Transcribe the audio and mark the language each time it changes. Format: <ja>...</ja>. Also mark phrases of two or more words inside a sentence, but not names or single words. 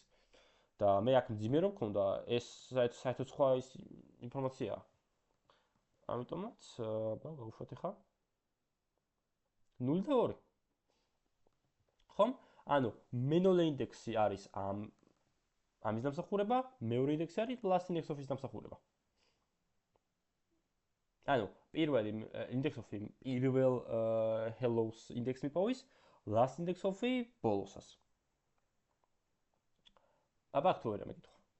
<ka>და მე აქ მძიმე რომ მქონდა, ეს საერთოდ სხვა ის ინფორმაციაა. ამიტომაც, გავუშვათ ახლა 0 და 2. ხომ? ანუ მე-0 ინდექსი არის ამის დამსახურება, მეორე ინდექსი არის</ka> <en>last index of-</en> <ka>ის დამსახურება. ანუ პირველი</ka> <en>index of-</en> <ka>ი პირველ hello-s ინდექსს მიპოვის,</ka> <en>last index of-</en> <ka>ი ბოლოსას. აბა თუ ვერ მეკითხა.</ka>